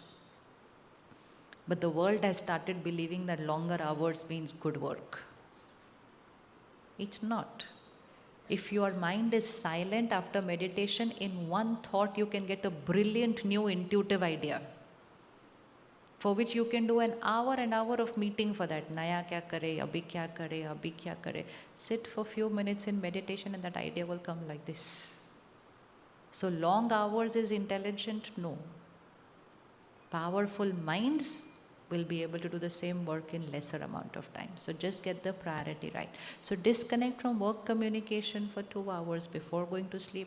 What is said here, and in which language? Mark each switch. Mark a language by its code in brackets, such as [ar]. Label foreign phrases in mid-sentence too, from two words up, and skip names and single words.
[en] But the world has started believing that longer hours means good work. It's not. If your mind is silent after meditation, in one thought you can get a brilliant new intuitive idea, for which you can do an hour and hour of meeting for that. [hi] Naya kya kare, abhi kya kare, abhi kya kare. [en] Sit for few minutes in meditation and that idea will come like this. So long hours is intelligent? No. Powerful minds will be able to do the same work in lesser amount of time. So just get the priority right. So disconnect from work communication for 2 hours before going to sleep.